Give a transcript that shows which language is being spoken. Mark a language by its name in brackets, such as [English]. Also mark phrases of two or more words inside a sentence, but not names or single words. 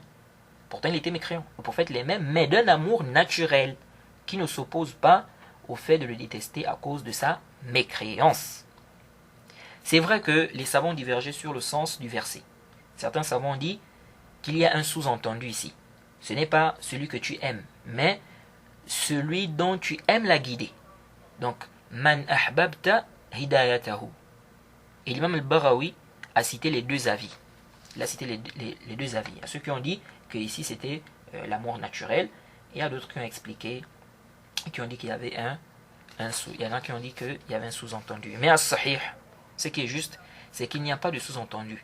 [French] Pourtant il était mécréant. Le prophète l'aimait, mais d'un amour naturel, qui ne s'oppose pas au fait de le détester à cause de sa mécréance. C'est vrai que les savants divergeaient sur le sens du verset. Certains savants ont dit qu'il y a un sous-entendu ici. Ce n'est pas celui que tu aimes, mais celui dont tu aimes la guider. Donc, [Arabic] من أحببت هدايته. [French] Et l'imam al-Barawi a cité les deux avis. Il a cité les deux avis. Il y a ceux qui ont dit que ici c'était l'amour naturel, et il y a d'autres qui ont expliqué, qui ont dit qu'il y avait il y en a qui ont dit qu'il y avait un sous-entendu. Mais as-sahih, ce qui est juste, c'est qu'il n'y a pas de sous-entendu.